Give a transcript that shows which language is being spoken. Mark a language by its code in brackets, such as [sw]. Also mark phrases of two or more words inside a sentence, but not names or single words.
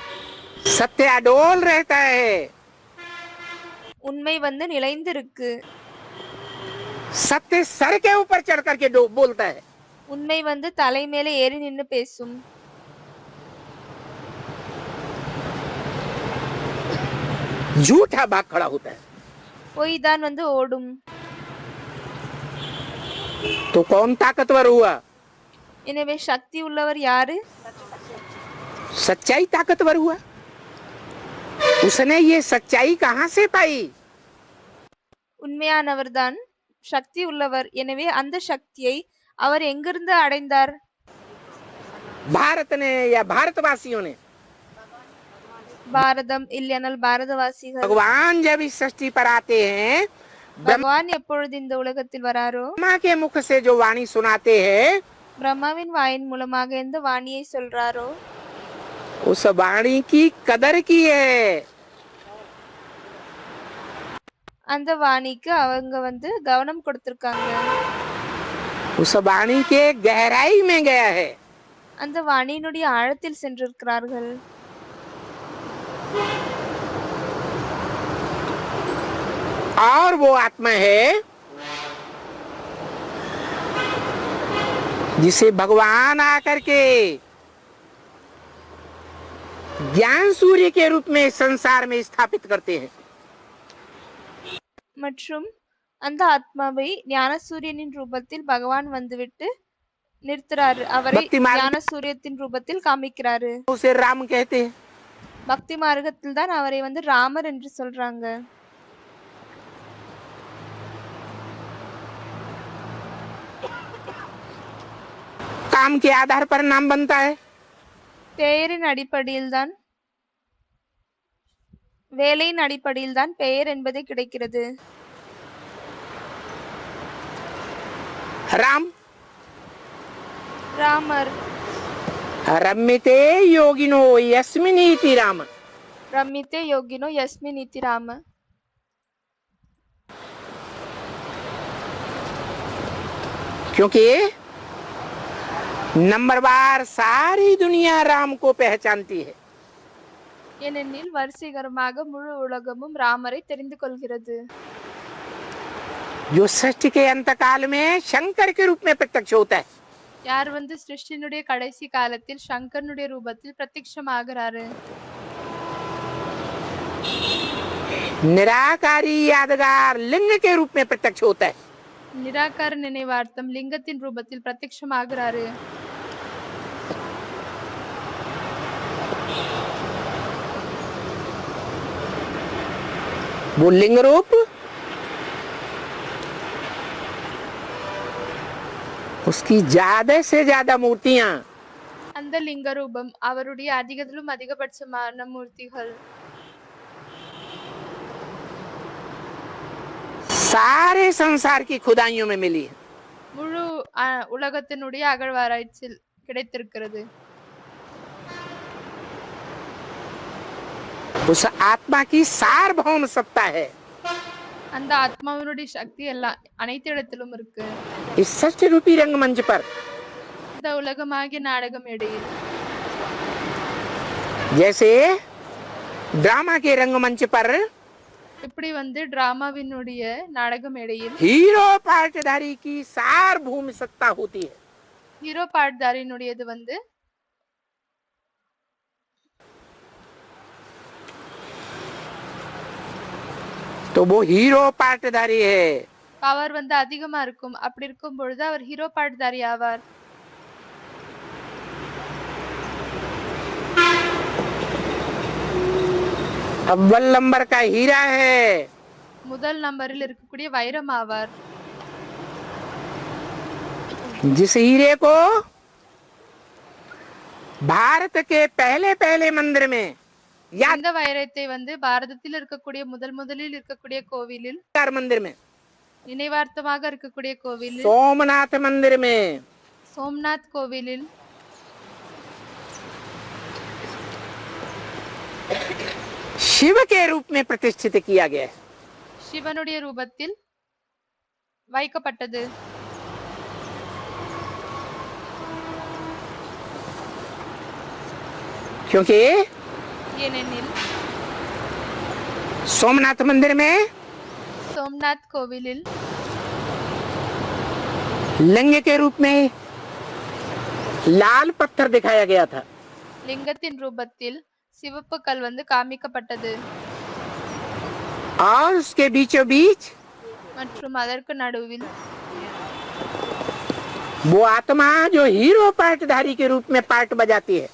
[hi] सत्य अडोल रहता है, [ta] உண்மை நிலைந்து இருக்கு. [hi] सत्य सर के ऊपर चढ़ करके बोलता है। [ta] உண்மை வந்து தலை மேலே ஏறி நின்னு பேசும். [hi] झूठा भाग खड़ा होता है। [ta] பொய் தான் வந்து ஓடும். [hi] तो कौन ताकतवर हुआ? [ta] எனவே சக்தி உள்ளவர் யாரு? [hi] सच्चाई ताकतवर हुआ। उसने ये सच्चाई कहां से पाई? [ta] உண்மையானவர் தான் சக்தி உள்ளவர். எனவே அந்த சக்தியை அவர் எங்கிருந்து அடைந்தார்? [hi] भारत ने या भारतवासियों ने? [ta] பாரதம் இல்லையானால் பாரதவாசிகள். [hi] भगवान जब इस सृष्टि पर आते हैं, [ta] பகவான் எப்பொழுது இந்த உலகத்தில் வராரோ, [hi] ब्रह्मा के मुख से जो वाणी सुनाते हैं, [ta] பிரம்மாவின் வாயின் மூலமாக எந்த வாணியை சொல்றாரோ [hi] उस वाणी की कदर की है। [ta] அந்த வாணிக்கு அவங்க வந்து கவனம் கொடுத்திருக்காங்க. [hi] उस वाणी के गहराई में गया है। [ta] அந்த வாணியினுடைய ஆழத்தில் சென்றிருக்கிறார்கள். [hi] और वो आत्मा है जिसे भगवान आकर के ज्ञान सूर्य के रूप में संसार में स्थापित करते हैं। [ta] மற்றும் அந்த ஆத்மாவை ஞான சூரியனின் ரூபத்தில் பகவான் வந்துவிட்டு நிறுத்துறாரு. அவரை பக்தி மார்க்க- ஞான சூரியத்தின் ரூபத்தில் காமிக்கிறாரு. [hi] उसे राम कहते हैं। [ta] பக்தி மார்க்கத்தில் தான் அவரை வந்து ராமர் என்று சொல்றாங்க. [hi] काम के आधार पर नाम बनता है। [ta] பெயரின் அடிப்படையில் தான் வேலையின் அடிப்படையில் தான் பெயர் என்பது கிடைக்கிறது. [hi] राम [ta] ராமர். [sa] रम्यते योगिनो यस्मिनीति राम। रम्यते योगिनो यस्मिन् इति राम. [hi] क्योंकि नंबरवार सारी दुनिया राम को पहचानती है। [ta] ஏனெனில் வரிசைகரமாக முழு உலகமும் ராமரை தெரிந்து கொள்கிறது. [hi] जो सृष्टि के अंतकाल में शंकर के रूप में प्रत्यक्ष होता है। [ta] யார் வந்து சிருஷ்டினுடைய கடைசி காலத்தில் சங்கரனுடைய ரூபத்தில் பிரத்யட்சமாகிறாரு. [hi] निराकारी यादगार लिंग के रूप में प्रत्यक्ष होता है। [ta] நிராகார நினைவார்த்தம் லிங்கத்தின் ரூபத்தில் பிரத்யட்சமாகிறாரு. [hi] वो लिंग रूप उसकी ज्यादा से ज्यादा मूर्तियां [ta] அந்த லிங்க ரூபம் அவருடைய அதிகத்திலும் அதிகபட்சமான மூர்த்திகள் [hi] सारे संसार की खुदाइयों में मिली है। [ta] முழு உலகத்தினுடைய அகழ்வாராய்ச்சியில் கிடைத்திருக்கிறது. [hi] उस आत्मा की सार्वभौम सत्ता है। [ta] அந்த ஆத்மாவினுடைய சக்தி எல்லாம் அனைத்து இடத்திலும் இருக்கு. [hi] इस सृष्टि रूपी रंगमंच पर [ta] இந்த உலகமாகிய நாடக மேடையில் [hi] जैसे ड्रामा के रंगमंच पर [ta] இப்படி வந்து டிராமாவினுடைய நாடக மேடையில் [hi] हीरो पार्टधारी की सार्वभौम सत्ता होती है। [ta] ஹீரோ பாட்தாரினுடையது வந்து [hi] तो वो हीरो पार्टधारी है। [ta] பவர் வந்து அதிகமா இருக்கும். அப்படி இருக்கும் பொழுது அவர் ஹீரோ பாட்தாரி ஆவார். [hi] अव्वल नंबर का हीरा है। [ta] முதல் நம்பரில் இருக்கக்கூடிய வைரம் ஆவார். [hi] जिस हीरे को भारत के पहले पहले मंदिर में याद [ta] இந்த வைரத்தை வந்து பாரதத்தில் இருக்கக்கூடிய முதலில் இருக்கக்கூடிய கோவிலில் [hi] मंदिर में [ta] நினைவார்த்தமாக இருக்கக்கூடிய கோவிலில் [hi] सोमनाथ मंदिर में [ta] சோம்நாத் கோவிலில் [hi] शिव के रूप में प्रतिष्ठित किया गया है। [ta] சிவனுடைய ரூபத்தில் வைக்கப்பட்டது. [hi] क्योंकि [ta] ஏனெனில் [hi] सोमनाथ मंदिर में [ta] சோம்நாத் கோவிலில் [hi] लिंग के रूप में लाल पत्थर दिखाया गया था [ta] லிங்கத்தின் ரூபத்தில் சிவப்பு கல் வந்து காமிக்கப்பட்டது [hi] और उसके बीचों बीच [ta] மற்றும் அதற்கு நடுவில் [hi] वो आत्मा जो हीरो पार्टधारी के रूप में पार्ट बजाती है